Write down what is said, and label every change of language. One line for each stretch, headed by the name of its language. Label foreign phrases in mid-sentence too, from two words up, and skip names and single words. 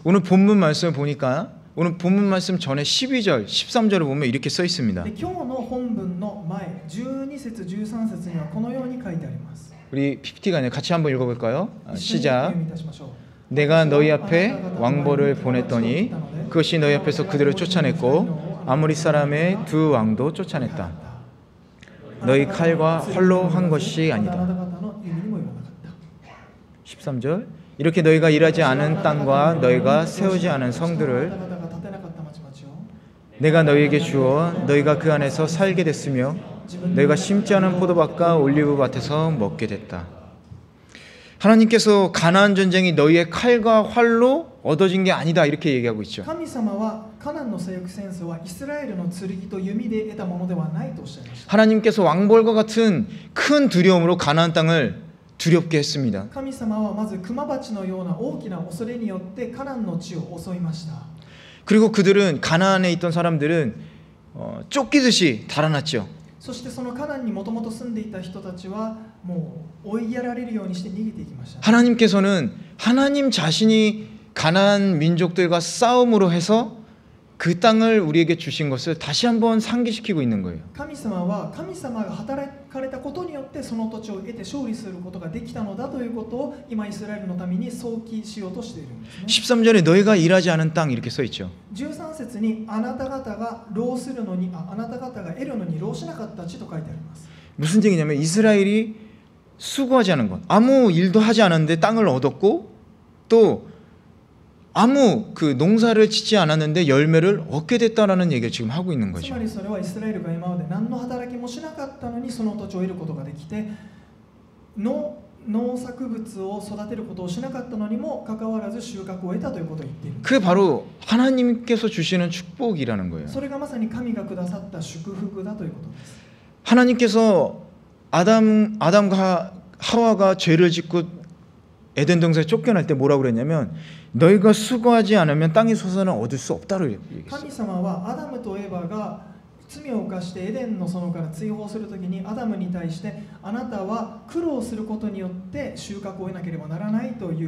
Korean: 오늘 본문 말씀을 보니까 오늘 본문 말씀 전에 12절, 13절을 보면 이렇게 써 있습니다.
Japanese: で今日の本文の前12節13節にはこのように書いてあります。
Korean: 우리 PPT가 아니라 같이 한번 읽어볼까요?
Japanese: 一緒に
Korean: 시작.
Japanese: 読みいたしましょう。
Korean: 내가 너희 앞에 왕벌을 보냈더니 그것이 너희 앞에서 그들을 쫓아냈고 아모리 사람의 두 왕도 쫓아냈다. 너희 칼과 활로 한 것이 아니다. 13절. 이렇게 너희가 일하지 않은 땅과 너희가 세우지 않은 성들을 내가 너희에게 주어 너희가 그 안에서 살게 됐으며 너희가 심지 않은 포도밭과 올리브밭에서 먹게 됐다. 하나님께서 가나안 전쟁이 너희의 칼과 활로 얻어진 게 아니다 이렇게 얘기하고 있죠.
Japanese: 神様はカナンの征服戦争はイスラエルの剣と弓で得たものではないとおっしゃいました。
Korean: 하나님께서 왕벌과 같은 큰 두려움으로 가나안 땅을 두렵게 했습니다.
Japanese: 神様はまずクマバチのような大きな恐れによってカナンの地を襲いました。
Korean: 그리고 그들은 가나안에 있던 사람들은 쫓기듯이 달아났죠.
Japanese: そしてそのカナンにもともと住んでいた人たちはもう追いやられるようにして逃げていきました。
Korean: 하나님께서는 하나님 자신이 가나안 민족들과 싸움으로 해서 그 땅을 우리에게 주신 것을 다시 한번 상기시키고 있는 거예요.
Japanese: 神様は神様が働かれたことによってその土地を得て勝利することができたのだということを今イスラエルのために想起しようとしているんですね。
Korean: 13절에 너희가 일하지 않은 땅 이렇게 써 있죠.
Japanese: 13 節にあなた方が労するのにあなた方が得るのに労しなかった地と書いてあります。
Korean: 무슨 얘기냐면 이스라엘이 수고하지 않은 것, 아무 일도 하지 않았는데 땅을 얻었고 또 아무 그 농사를 짓지 않았는데 열매를 얻게 됐다라는 얘기를 지금 하고 있는
Japanese: つ
Korean: 거죠.
Japanese: まりそれはイスラエルが今まで何の働きもしなかったのにその土地を得ることができて農作物を育てることをしなかったのにもかかわらず収穫を得たということを言っている。
Korean: 그게 바로 하나님께서 주시는 축복이라는 거예요.
Japanese: それがまさに神がくださった祝福だということです。
Korean: 하나님께서 아담과 하와가 죄를 짓고 에덴 동산에 쫓겨날 때 뭐라고 그랬냐면 너희가 수고하지 않으면 땅의 소산을 얻을 수 없다고 얘기했어요.
Japanese: 神様はアダムとエバが罪を犯してエデンの園から追放するときにアダムに対してあなたは苦労することによって収穫を得なければならないという。